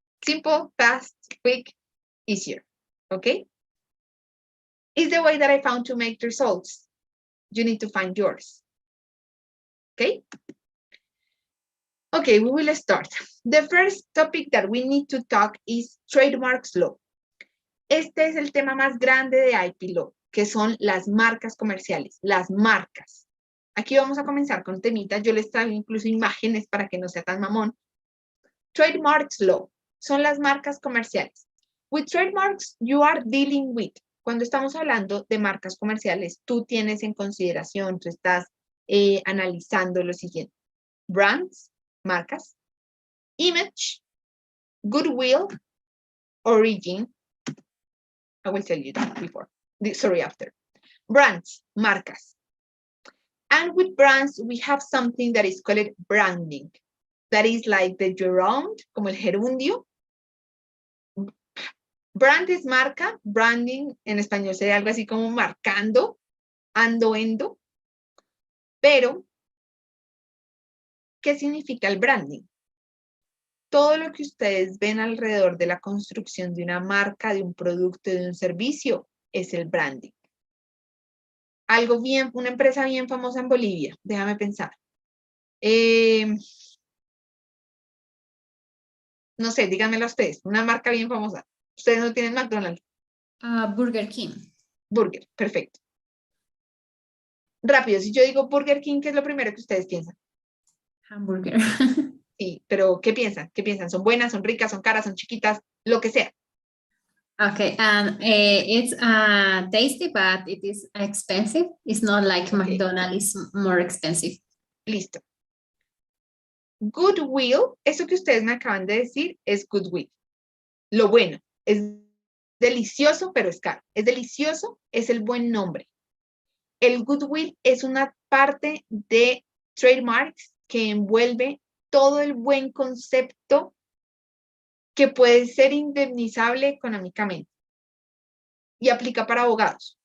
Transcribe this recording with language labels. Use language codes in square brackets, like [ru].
[en] Simple, fast, quick, easier, okay? It's the way that I found to make results. You need to find yours, okay? Okay, we will start. The first topic that we need to talk is trademarks law. [es] Este es el tema más grande de IP law, que son las marcas comerciales, las marcas. Aquí vamos a comenzar con temitas. Yo les traigo incluso imágenes para que no sea tan mamón. Trademarks law son las marcas comerciales. [en] With trademarks, you are dealing with. [es] Cuando estamos hablando de marcas comerciales, tú tienes en consideración, tú estás analizando lo siguiente. [en] Brands, marcas. Image, goodwill, origin. I will tell you that before. Sorry, after. Brands, marcas. And with brands, we have something that is called branding. That is like the gerund, [es] como el gerundio. Brand es marca, branding en español sería algo así como marcando, endo. Pero, ¿qué significa el branding? Todo lo que ustedes ven alrededor de la construcción de una marca, de un producto, de un servicio, es el branding. Una empresa bien famosa en Bolivia, déjame pensar. No sé, díganmelo ustedes, una marca bien famosa. Ustedes no tienen McDonald's. Burger King. Burger, perfecto. Rápido, si yo digo Burger King, ¿qué es lo primero que ustedes piensan? [en] Hamburger. [es] Sí, pero ¿qué piensan? ¿Qué piensan? ¿Son buenas, son ricas, son caras, son chiquitas? Lo que sea. [en] Okay, and it's tasty, but it is expensive. It's not like Ok, McDonald's is more expensive. [es] listo. Goodwill, eso que ustedes me acaban de decir, es goodwill. Lo bueno, es delicioso, pero es caro. Es delicioso, es el buen nombre. El goodwill es una parte de trademarks que envuelve todo el buen concepto que puede ser indemnizable económicamente y aplica para abogados.